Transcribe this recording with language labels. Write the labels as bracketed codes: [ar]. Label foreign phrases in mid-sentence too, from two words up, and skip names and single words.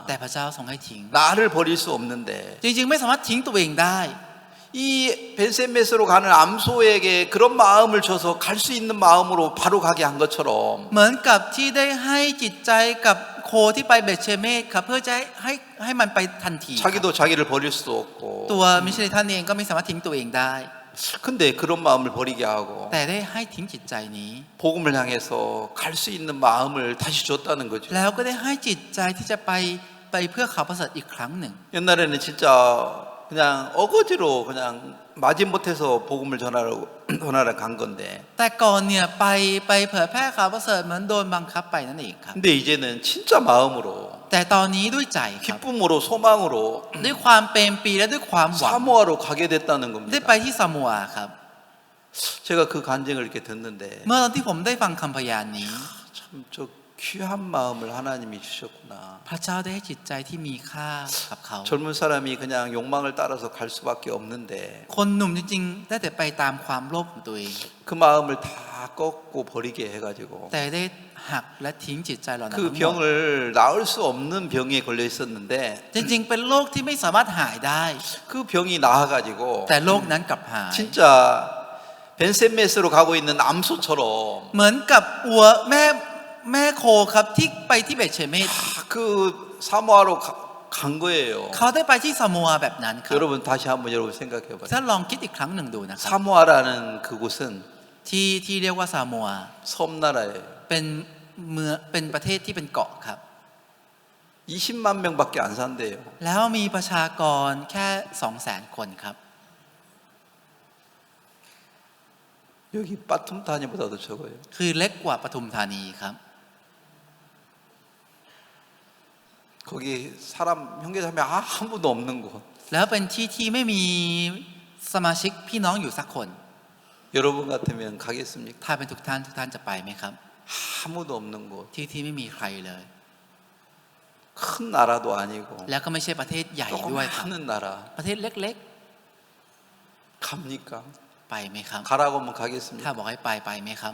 [th] แต่พระเจ้าทรงให้ทิ้ง [ko] 나를 버릴 수 없는데 [th] จริงๆไม่สามารถทิ้งตัวเองได้ [ko] 이 이 벤세메스로 가는 암소에게 그런 마음을 줘서 갈 수 있는 마음으로 바로 가게 한 것처럼 [th] เหมือนกับที่ได้ให้จิตใจกับโคที่ไปเบธเชเมสครับเพื่อจะให้มันไปทันทีครับ [ko] 자기도 자기를 버릴 수도 없고 [th] ตัวมิชลินท่านเองก็ไม่สามารถทิ้งตัวเองได้ [ko] 근데 그런 마음을 버리게 하고 [th] แต่ได้ให้ทิ้งจิตใจนี้ [ko] 복음을 향해서 갈 수 있는 마음을 다시 줬다는 거죠. [th] แล้วก็ได้ให้จิตใจที่จะไปเพื่อข่าวประเสริฐอีกครั้งหนึ่ง [ko] 옛날에는 진짜 그냥 어거지로 그냥 마지못해서 복음을 전하러 간 건데 [th] แต่ก่อนเนี่ยไปเผยแพร่ข่าวประเสริฐเหมือนโดนบังคับไปนั่นเองครับ [ko] 근데 이제는 진짜 마음으로 [th] แต่ตอนนี้ด้วยใจครับ [ko] 기쁨으로 소망으로 [th] ด้วยความเปรมปรีและด้วยความหวัง [ko] 사모하러 가게 됐다는 [th] ได้ [ko] 겁니다. [th] ไปที่ซามัวครับ [ko] 제가 그 간증을 이렇게 듣는데 [th] เมื่อตอนที่ผมได้ฟังคำพยานนี้ [ko] 참 저 귀한 마음을 하나님이 주셨구나. [th] พระเจ้าได้ให้จิตใจที่มีค่ากับเขา [ko] 젊은 사람이 그냥 욕망을 따라서 갈 수밖에 없는데 [th] คนหนุ่มจริงๆได้แต่ไปตามความโลภของตัวเอง [ko] 그 마음을 다 꺾고 버리게 해가지고 [th] แต่ได้หักและทิ้งจิตใจเหล่านั้น [ko] 그 [th] ทั้งหมด [ko] 병을 나을 수 없는 병에 걸려 있었는데 [th] จริงๆเป็นโรคที่ไม่สามารถหายได้ [ko] 그 병이 나아가지고 [th] แต่โรคนั้นกลับหาย [ko] 진짜 벤세메스로 가고 있는 암소처럼 [th] เหมือนกับวัวแม่โคครับที่ไปที่เบธเชเมส [ko] 그 사모하러 간 거예요. [th] เขาได้ไปที่ซามัวแบบนั้นครับ [ko] 여러분 다시 한번 여러분 생각해 봐요. [th] ถ้าลองคิดอีกครั้งหนึ่งดูนะครับ [ko] 사모아라는 그곳은 [th] ที่เรียกว่าซามัว [ko] 섬나라예요. [th] เป็นประเทศที่เป็นเกาะครับ [ko] 20만 명밖에 안 산대요. [th] แล้วมีประชากรแค่ 200,000 คนครับ [ko] 여기 빠툼타니보다도 적어요. [th] คือเล็กกว่าปทุมธานีครับ [ko] 거기 사람 형제자매 아무도 없는 곳. [th] แล้วเป็นที่ที่ไม่มีสมาชิกพี่น้องอยู่สักคน [ko] 여러분 같으면 가겠습니까? [th] ถ้าเป็นทุกท่านจะไปไหมครับ [ko] 아무도 없는 곳. [th] ที่ไม่มีใครเลย [ko] 큰 나라도 아니고 [th] แล้วก็ไม่ใช่ประเทศใหญ่ด้วยครับ [ko] 조그마한 나라. [th] ประเทศเล็ก [ko] 갑니까? [th] ๆ ไปไหมครับ [ko] 가라고 하면 [th] ถ้า [ko] 가겠습니까? [th] บอกให้ไปไหมครับ